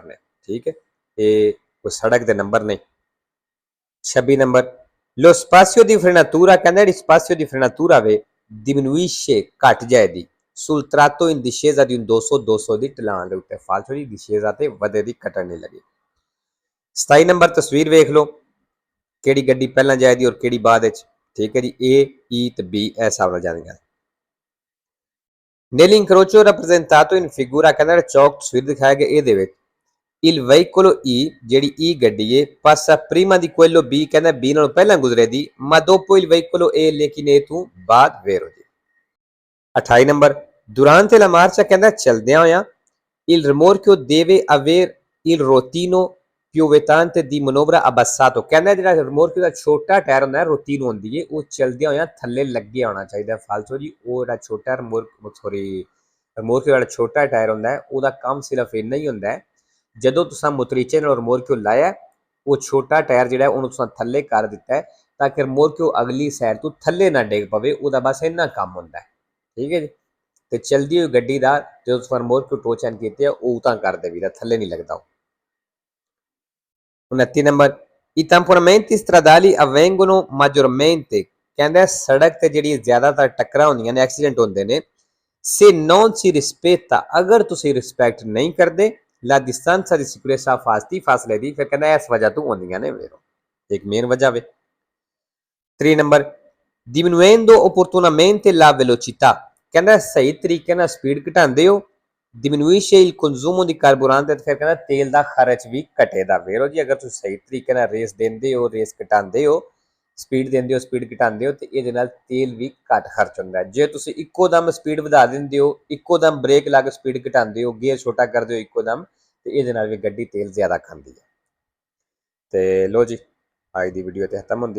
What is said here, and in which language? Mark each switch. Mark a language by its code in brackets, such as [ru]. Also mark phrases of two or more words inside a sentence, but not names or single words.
[pa] ਨੇ ਠੀਕ ਹੈ ਇਹ ਕੋਈ ਸੜਕ ਦੇ ਨੰਬਰ ਨਹੀਂ 26 ਨੰਬਰ [it] lo spazio di frenatura [pa] ਕਹਿੰਦਾ ਜਿਹੜੀ [it] spazio di frenatura [pa] ਵੇ diminuisce ਘਟ ਜਾਏਗੀ [it] sul tratto in discesa di un [pa] 200 ਦੀ ਢਲਾਣ ਦੇ ਉੱਤੇ ਫਾਲਸੋ ਦੀ discesa ਤੇ ਵਧੇ ਦੀ ਘਟਣ ਨਹੀਂ ਲੱਗੀ 27 ਨੰਬਰ ਤਸਵੀਰ ਵੇਖ ਲਓ ਕਿਹੜੀ ਗੱਡੀ ਪਹਿਲਾਂ ਜਾਏਗੀ ਔਰ ਕਿਹੜੀ ਬਾਅਦ ਵਿੱਚ ਠੀਕ ਹੈ ਜੀ A E ਤੇ B ਇਹ ਹਿਸਾਬ ਨਾਲ ਜਾਂਦੀਆਂ [it] nell'incrocio rappresentato in figura [pa] ਕਹਿੰਦਾ ਚੌਕ ਤਸਵੀਰ ਦਿਖਾਇਆ ਗਿਆ ਇਹਦੇ ਵਿੱਚ [it] il veicolo E [pa] ਜਿਹੜੀ E ਗੱਡੀ ਹੈ [it] passa prima di quello B [pa] ਕਹਿੰਦਾ B ਨਾਲੋਂ ਪਹਿਲਾਂ ਗੁਜ਼ਰੇ ਦੀ [it] ma dopo il veicolo A [pa] ਲੇਕਿਨ ਇਹ ਤੋਂ ਬਾਅਦ ਵੇਰੋ ਜੀ 28 ਨੰਬਰ [it] durante la marcia [pa] ਕਹਿੰਦਾ ਚਲਦਿਆਂ ਹੋਇਆਂ [it] il rimorchio deve avere il rotino pioventante di manovra abbassato [pa] ਕਹਿੰਦਾ ਜਿਹੜਾ ਰਿਮੋਰਕਿਓ ਦਾ ਛੋਟਾ ਟਾਇਰ ਹੁੰਦਾ ਹੈ ਰੋਟੀਨੋ ਹੁੰਦੀ ਹੈ ਉਹ ਚਲਦਿਆਂ ਹੋਇਆਂ ਥੱਲੇ ਲੱਗਿਆ ਹੋਣਾ ਚਾਹੀਦਾ ਫਾਲਤੂ ਜੀ ਉਹ ਜਿਹੜਾ ਛੋਟਾ ਰਿਮੋਰਕਿਓ ਦਾ ਛੋਟਾ ਟਾਇਰ ਹੁੰਦਾ ਹੈ ਉਹਦਾ ਕੰਮ ਸਿਰਫ ਇੰਨਾ ਹੀ ਹੁੰਦਾ ਹੈ ਜਦੋਂ ਤੁਸੀਂ ਮੁਤਰੀਚੇ ਨਾਲ ਰਿਮੋਰਕਿਓ ਲਾਇਆ ਉਹ ਛੋਟਾ ਟਾਇਰ ਜਿਹੜਾ ਉਹਨੂੰ ਤੁਸੀਂ ਥੱਲੇ ਕਰ ਦਿੱਤਾ ਹੈ ਤਾਂ ਕਿ ਰਿਮੋਰਕਿਓ ਅਗਲੀ ਸਾਈਡ ਤੋਂ ਥੱਲੇ ਨਾ ਡਿੱਗ ਪਵੇ ਉਹਦਾ ਬਸ ਇੰਨਾ ਕੰਮ ਹੁੰਦਾ ਹੈ ਠੀਕ ਹੈ ਜੀ ਤੇ ਚਲਦੀ ਹੋਈ ਗੱਡੀ ਦਾ ਜਦੋਂ ਤੁਸੀਂ ਰਿਮੋਰਕਿਓ ਟੋਚ ਐਨ ਕੀਤੇ ਉਹ ਤਾਂ ਕਰ ਦੇਵੀਦਾ ਥੱਲੇ ਨਹੀਂ ਲੱਗਦਾ 29 ਨੰਬਰ [it] I tamponamenti stradali avvengono maggiormente [pa] ਕਹਿੰਦਾ ਸੜਕ ਤੇ ਜਿਹੜੀ ਜ਼ਿਆਦਾਤਰ ਟੱਕਰਾਂ ਹੁੰਦੀਆਂ ਨੇ ਐਕਸੀਡੈਂਟ ਹੁੰਦੇ ਨੇ [it] se non si rispetta [pa] ਅਗਰ ਤੁਸੀਂ ਰਿਸਪੈਕਟ ਨਹੀਂ ਕਰਦੇ [it] la distanza di sicurezza [pa] ਫਾਸਲੇ ਦੀ ਫਿਰ ਕਹਿੰਦਾ ਇਸ ਵਜ੍ਹਾ ਤੋਂ ਹੁੰਦੀਆਂ ਨੇ ਵੇਰੋ ਇੱਕ ਮੇਨ ਵਜ੍ਹਾ ਵੇ 3 ਨੰਬਰ [it] diminuendo opportunamente la velocità [pa] ਕਹਿੰਦਾ ਸਹੀ ਤਰੀਕੇ ਨਾਲ ਸਪੀਡ ਘਟਾਉਂਦੇ ਹੋ [it] diminuisce il consumo di carburante [pa] ਤੇ ਫਿਰ ਕਹਿੰਦਾ ਤੇਲ ਦਾ ਖਰਚ ਵੀ ਘਟੇਦਾ ਵੇਰੋ ਜੀ ਅਗਰ ਤੁਸੀਂ ਸਹੀ ਤਰੀਕੇ ਨਾਲ ਰੇਸ ਦਿੰਦੇ ਹੋ ਰੇਸ ਘਟਾਉਂਦੇ ਹੋ ਸਪੀਡ ਦਿੰਦੇ ਹੋ ਸਪੀਡ ਘਟਾਉਂਦੇ ਹੋ ਤੇ ਇਹਦੇ ਨਾਲ ਤੇਲ ਵੀ ਘੱਟ ਖਰਚ ਹੁੰਦਾ ਜੇ ਤੁਸੀਂ ਇੱਕੋ ਦਮ ਸਪੀਡ ਵਧਾ ਦਿੰਦੇ ਹੋ ਇੱਕੋ ਦਮ ਬ੍ਰੇਕ ਲਾ ਕੇ ਸਪੀਡ ਘਟਾਉਂਦੇ ਹੋ ਗੇਅਰ ਛੋਟਾ ਕਰਦੇ ਹੋ ਇੱਕੋ ਦਮ ਤੇ ਇਹਦੇ ਨਾਲ ਵੀ ਗੱਡੀ ਤੇਲ ਜ਼ਿਆਦਾ ਖਾਂਦੀ ਹੈ ਤੇ ਲੋ ਜੀ ਅੱਜ ਦੀ ਵੀਡੀਓ ਤੇ ਖਤਮ ਹੁੰਦੀ ਹੈ